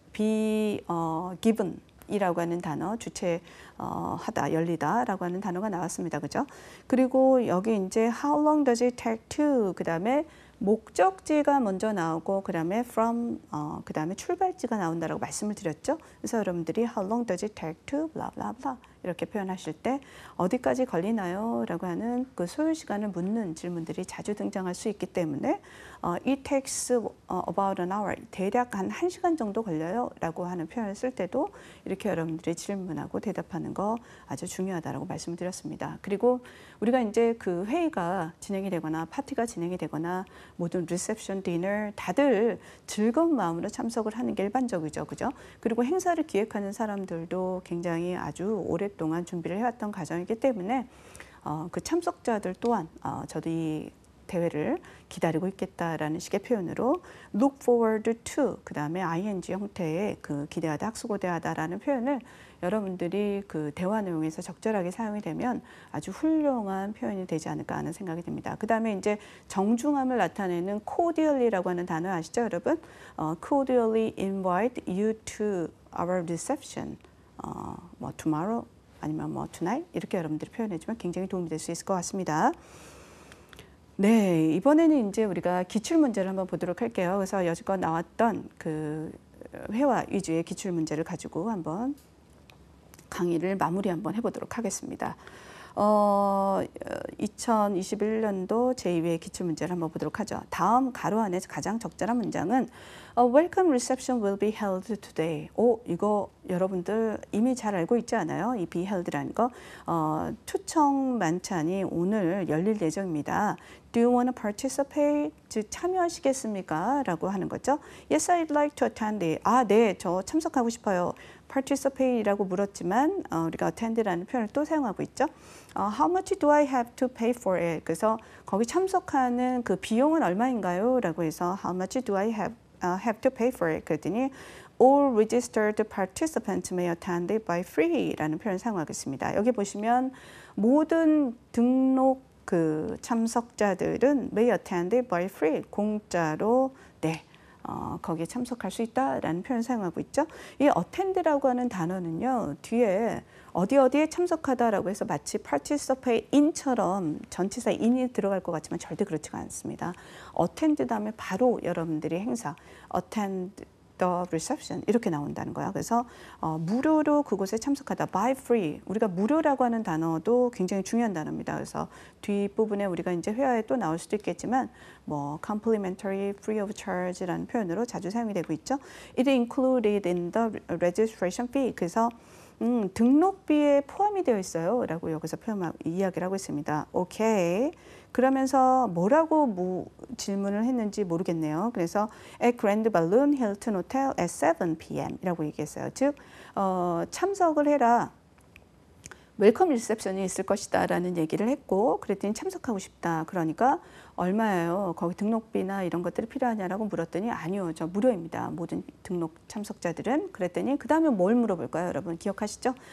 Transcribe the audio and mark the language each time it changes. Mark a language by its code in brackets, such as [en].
[en] be given [ko] 이라고 하는 단어, 주체하다, 열리다라고 하는 단어가 나왔습니다. 그죠? 그리고 여기 이제 [en] how long does it take to, [ko] 그 다음에 목적지가 먼저 나오고, 그 다음에 from, 그 다음에 출발지가 나온다라고 말씀을 드렸죠. 그래서 여러분들이 [en] how long does it take to, blah, blah, [ko] blah 이렇게 표현하실 때 어디까지 걸리나요? 라고 하는 그 소요 시간을 묻는 질문들이 자주 등장할 수 있기 때문에 [en] it takes about an hour, [ko] 대략 한 1시간 정도 걸려요 라고 하는 표현을 쓸 때도 이렇게 여러분들이 질문하고 대답하는 거 아주 중요하다라고 말씀을 드렸습니다. 그리고 우리가 이제 그 회의가 진행이 되거나 파티가 진행이 되거나 모든 리셉션, 디너 다들 즐거운 마음으로 참석을 하는 게 일반적이죠. 그죠? 그리고 행사를 기획하는 사람들도 굉장히 아주 오랫동안 준비를 해왔던 과정이기 때문에 그 참석자들 또한 저도 이 대회를 기다리고 있겠다라는 식의 표현으로 [en] look forward to, [ko] 그 다음에 ing 형태의 그 기대하다, 학수고대하다라는 표현을 여러분들이 그 대화 내용에서 적절하게 사용이 되면 아주 훌륭한 표현이 되지 않을까 하는 생각이 듭니다. 그 다음에 이제 정중함을 나타내는 cordially라고 하는 단어 아시죠, 여러분? [en] cordially invite you to our reception. [ko] 뭐 tomorrow 아니면 뭐 tonight 이렇게 여러분들이 표현해주면 굉장히 도움이 될 수 있을 것 같습니다. 네, 이번에는 이제 우리가 기출 문제를 한번 보도록 할게요. 그래서 여지껏 나왔던 그 회화 위주의 기출 문제를 가지고 한번 강의를 마무리 한번 해보도록 하겠습니다. 2021년도 제2회 기출문제를 한번 보도록 하죠. 다음 가로 안에서 가장 적절한 문장은 [en] Welcome reception will be held today. [ko] 이거 여러분들 이미 잘 알고 있지 않아요? 이 be held라는 거. 초청 만찬이 오늘 열릴 예정입니다. [en] Do you want to participate? [ko] 즉 참여하시겠습니까? 라고 하는 거죠. [en] Yes, I'd like to attend it. [ko] 네, 저 참석하고 싶어요. participate이라고 물었지만 우리가 attend라는 표현을 또 사용하고 있죠. [en] How much do I have to pay for it? [ko] 그래서 거기 참석하는 그 비용은 얼마인가요? 라고 해서 [en] How much do I have to pay for it? [ko] 그랬더니 [en] All registered participants may attend it by free [ko] 라는 표현을 사용하겠습니다. 여기 보시면 모든 등록 그 참석자들은 [en] may attend it by free, [ko] 공짜로 거기에 참석할 수 있다라는 표현을 사용하고 있죠. 이 attend라고 하는 단어는요, 뒤에 어디에 참석하다라고 해서 마치 participate in처럼 전치사 in이 들어갈 것 같지만 절대 그렇지가 않습니다. attend 다음에 바로 여러분들이 행사, [en] attend the reception [ko] 이렇게 나온다는 거야. 그래서 무료로 그곳에 참석하다, [en] by free. [ko] 우리가 무료라고 하는 단어도 굉장히 중요한 단어입니다. 그래서 뒷부분에 우리가 이제 회화에 또 나올 수도 있겠지만 뭐 complimentary, free of charge라는 표현으로 자주 사용이 되고 있죠. [en] It included in the registration fee. [ko] 그래서 등록비에 포함이 되어 있어요 라고 여기서 이야기를 하고 있습니다. 오케이. 그러면서 뭐라고 질문을 했는지 모르겠네요. [en] 그래서 at Grand Balloon Hilton Hotel at 7 p.m. [ko] 이라고 얘기했어요. 즉 참석을 해라. 웰컴 리셉션이 있을 것이다 라는 얘기를 했고, 그랬더니 참석하고 싶다. 그러니까 얼마예요? 거기 등록비나 이런 것들이 필요하냐라고 물었더니 아니요, 저 무료입니다. 모든 등록 참석자들은. 그랬더니 그 다음에 뭘 물어볼까요? 여러분 기억하시죠?